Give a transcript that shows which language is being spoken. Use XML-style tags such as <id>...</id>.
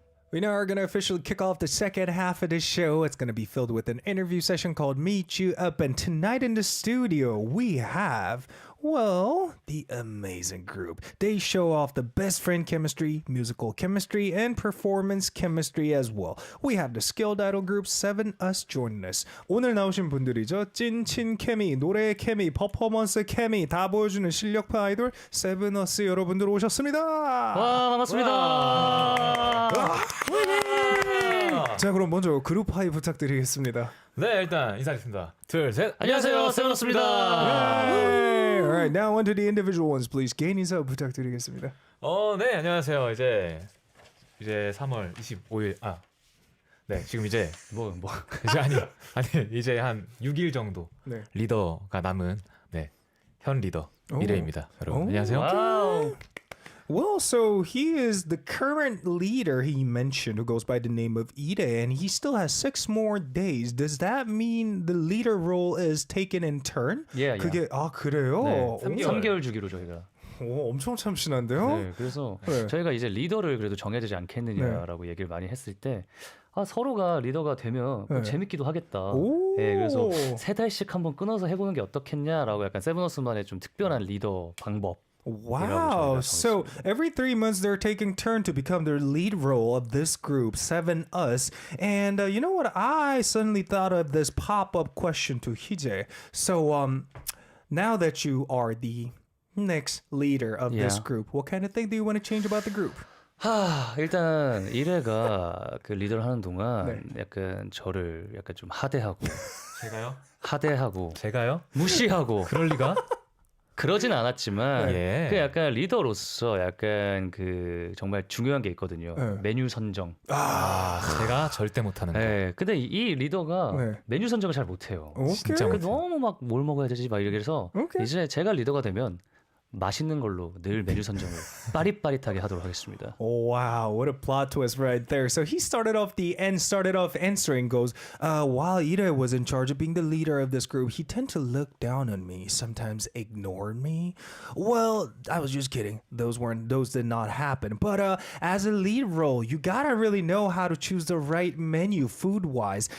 <en>We now are going to officially kick off the second half of the show. It's going to be filled with an interview session called Meet You Up. And tonight in the studio, we have, well, the amazing group. They show off the best friend chemistry, musical chemistry, and performance chemistry as well. We have the skilled idol group Sevenus joining us.</en> <ko>오늘 나오신 분들이죠. 찐친 케미, 노래 케미, 퍼포먼스 케미 다 보여주는 실력파 아이돌 세븐어스 여러분들 오셨습니다. 와, 반갑습니다. 자, 그럼 먼저 그룹 하이 부탁드리겠습니다. 네, 일단 인사드리겠습니다. 둘, 셋. 안녕하세요, 세븐어스입니다.</ko> <en>Alright, now on to the individual ones, please.</en> <ko>개인 인사 부탁드리겠습니다. 네, 안녕하세요. 이제 3월 25일. 네, 지금 이제 이제 아니 이제 한 6일 정도 네. 리더가 남은 현 리더 미래입니다. 여러분, 안녕하세요.</ko> <en>와우. Well, so he is the current leader he mentioned who goes by the name of Heejae, and he still has 6 more days. Does that mean the leader role is taken in turn?</en> <ko>예, 그게 그래요? 네, 3개월 주기로 저희가 오, 엄청 참신한데요? 네, 그래서 네. 저희가 이제 리더를 그래도 정해야 되지 않겠느냐라고 얘기를 많이 했을 때 서로가 리더가 되면 네. 재밌기도 하겠다. 오. 네, 그래서 3달씩 한번 끊어서 해보는 게 어떻겠냐라고 약간 세븐어스만의 좀 특별한 리더 방법.</ko> <en>Wow. So every 3 months they're taking turn to become the lead role of this group, Sevenus. And you know what? I suddenly thought of this pop-up question to Heejae. So now that you are the next leader of this Yeah. group, what kind of thing do you want to change about the group?</en> <ko>일단 이래가 그 리더를 하는 동안 네. 약간 저를 약간 좀 하대하고 제가요? 제가요? 무시하고 그럴 리가? 그러진 않았지만 예. 그 약간 리더로서 약간 그 정말 중요한 게 있거든요. 네. 메뉴 선정. 제가 절대 못하는 거. 네, 근데 이 리더가 네. 메뉴 선정을 잘 못해요.</ko> <en>Okay.</en> <ko>진짜 그 너무 막 뭘 먹어야 되지 막 이래서</ko> <en>오케이.</en> <ko>이제 제가 리더가 되면 맛있는 걸로 늘 메뉴 선정을 빠릿빠릿하게 하도록 하겠습니다.</ko> <en>Wow, what a plot twist right there. So he started off answering goes, while Ireah was in charge of being the leader of this group, he tended to look down on me, sometimes ignored me. Well, I was just kidding. Those did not happen. But as a lead role, you gotta really know how to choose the right menu food-wise.</en>